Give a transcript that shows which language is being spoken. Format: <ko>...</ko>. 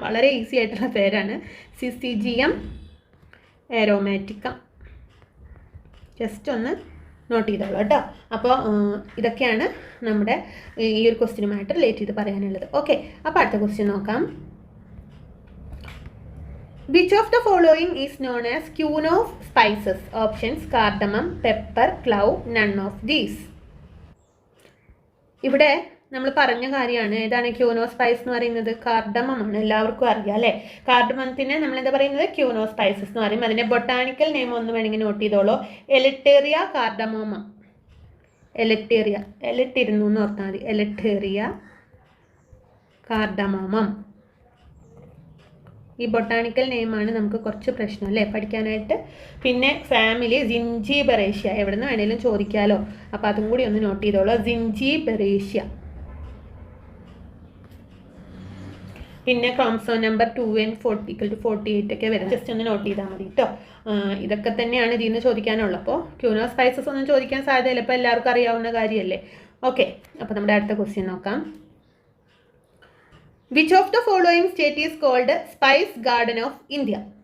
<ml>വളരെ ഈസി ആയിട്ടുള്ള പേരാണ്. സിസിജിയം ആരോമാറ്റിക്ക. ജസ്റ്റ് ഒന്ന് നോട്ട് ചെയ്തോളൂ കേട്ടോ. അപ്പോൾ ഇതൊക്കെയാണ് നമ്മുടെ ഈ ഒരു ക്വസ്റ്റ്യനുമായിട്ട് റിലേറ്റ് ചെയ്ത് പറയാനുള്ളത്. ഓക്കെ, അപ്പോൾ അടുത്ത ക്വസ്റ്റ്യൻ നോക്കാം.</ml> <en>Which of the following is known as queen of spices? Options: cardamom, pepper, clove, none of these.</en> <ml>ഇവിടെ നമ്മൾ പറഞ്ഞ കാര്യമാണ്. ഏതാണ് ക്യൂനോ സ്പൈസ് എന്ന് പറയുന്നത്? കാർഡമം ആണ്, എല്ലാവർക്കും അറിയാം അല്ലേ. കാർഡമത്തിനെ നമ്മൾ എന്താ പറയുന്നത്? ക്യൂനോ സ്പൈസസ് എന്ന് പറയും. അതിൻ്റെ ബൊട്ടാണിക്കൽ നെയിം ഒന്ന് വേണമെങ്കിൽ നോട്ട് ചെയ്തോളൂ. എലറ്റേറിയ കാർഡമോമ. എലട്ടിരുന്നു എന്ന് ഓർത്താൽ മതി. എലറ്റേറിയ കാർഡമോമം. ഈ ബൊട്ടാണിക്കൽ നെയിമാണ് നമുക്ക് കുറച്ച് പ്രശ്നം അല്ലേ പഠിക്കാനായിട്ട്. പിന്നെ ഫാമിലി ജിഞ്ചിബെറേഷ്യ, എവിടെ നിന്ന് വേണേലും ചോദിക്കാമല്ലോ. അപ്പോൾ അതും കൂടി ഒന്ന് നോട്ട് ചെയ്തോളൂ. ജിഞ്ചിബെറേഷ്യ. പിന്നെ ക്രോമസോം നമ്പർ 2n = 48 ഒക്കെ വരും. ജസ്റ്റ് ഒന്ന് നോട്ട് ചെയ്താൽ മതി കേട്ടോ. ഇതൊക്കെ തന്നെയാണ് ഇതിൽ നിന്ന് ചോദിക്കാനുള്ളത്. അപ്പോൾ ക്യൂനോ സ്പൈസസ് ഒന്നും ചോദിക്കാൻ സാധ്യതയില്ല, ഇപ്പോൾ എല്ലാവർക്കും അറിയാവുന്ന കാര്യമല്ലേ. ഓക്കെ, അപ്പോൾ നമ്മുടെ അടുത്ത ക്വസ്റ്റ്യൻ നോക്കാം.</ml> <en>Which of the following state is called Spice Garden of India?</en>